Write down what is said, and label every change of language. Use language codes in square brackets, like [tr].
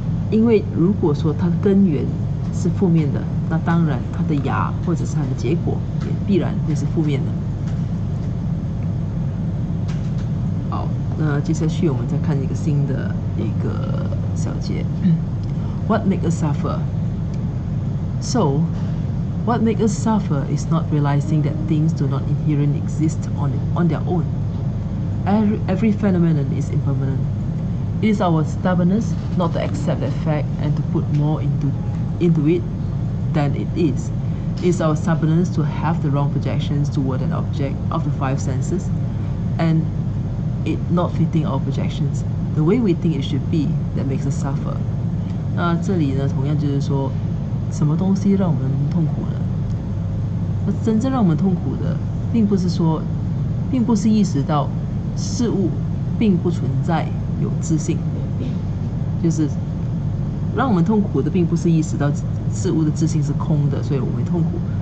[zh] 因为如果说它的根源是负面的，那当然它的芽或者是它的结果也必然会是负面的。好，那接下去我们再看一个新的一个小节。 [en] What makes us suffer? So, what makes us suffer is not realizing that things do not inherently exist on their own. Every phenomenon is impermanent. It is our stubbornness not to accept that fact and to put more into it than it is. It is our stubbornness to have the wrong projections toward an object of the five senses, and it not fitting our projections, the way we think it should be, that makes us suffer. [zh] 那这里呢，同样就是说，什么东西让我们痛苦呢？那真正让我们痛苦的，并不是意识到事物并不存在有自性，就是让我们痛苦的，并不是意识到事物的自性是空的，所以我们会痛苦。